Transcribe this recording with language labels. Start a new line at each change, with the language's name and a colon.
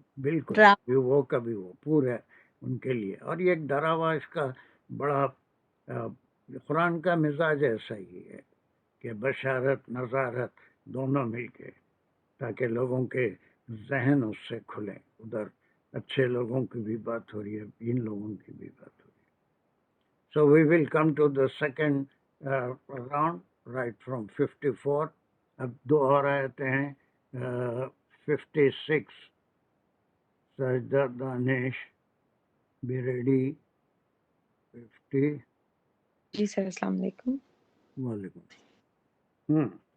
Urdu: بالکل کبھی وہ پورے ان کے لیے. اور یہ ایک ڈراوا، اس کا بڑا قرآن کا مزاج ایسا ہی ہے کہ بشارت نذارت دونوں مل کے، تاکہ لوگوں کے ذہن اس سے کھلیں. ادھر اچھے لوگوں کی بھی بات ہو رہی ہے، ان لوگوں کی بھی بات ہو رہی ہے.
English: So we will come to the second round right from 54.
Urdu: اب دو اور آیتیں ہیں. 56 سجدہ دانش be ready. 50. جی سر السلام علیکم. وعلیکم.